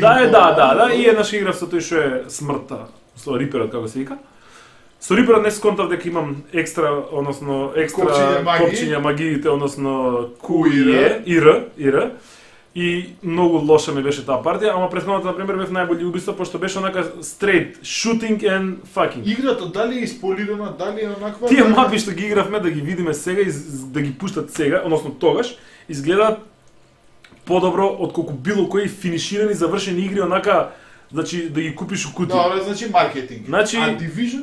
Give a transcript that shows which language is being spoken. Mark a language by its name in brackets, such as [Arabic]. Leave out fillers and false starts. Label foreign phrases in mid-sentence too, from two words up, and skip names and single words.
[Macedonian] Да, и еднаш играв со тој што е смртта, со Риперот како се вика. Со Риперот не сконтав дека имам екстра копчиња магиите, односно Q и Р. И многу лоша ми беше таа партија, ама претходната на пример бев најбољи убиство пошто беше онака [English] straight shooting and fucking. [Macedonian] Играта дали е исполирана, дали е онаква? Тие мапи што ги игравме да ги видиме сега и да ги пуштат сега, односно тогаш, изгледаат подобро отколку било кои финиширани завршени игри онака, значи да ги купиш у кутија. Добре, значи маркетинг. Значи, а Division?